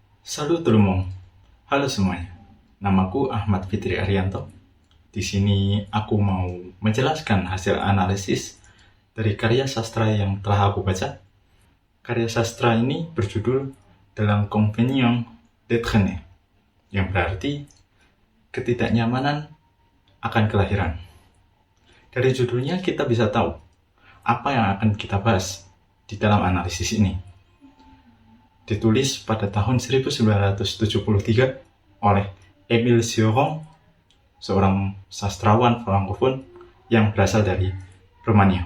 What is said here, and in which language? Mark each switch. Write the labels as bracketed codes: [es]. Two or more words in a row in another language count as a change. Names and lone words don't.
[fr] Salut tout le monde. [id] Halo semuanya. Namaku Ahmad Fitri Arianto. Di sini aku mau menjelaskan hasil analisis dari karya sastra yang telah aku baca. Karya sastra ini berjudul De l'inconvénient d'être né, yang berarti ketidaknyamanan akan kelahiran. Dari judulnya kita bisa tahu apa yang akan kita bahas di dalam analisis ini. Ditulis pada tahun 1973 oleh Émile Cioran, seorang sastrawan Frankofon yang berasal dari Rumania.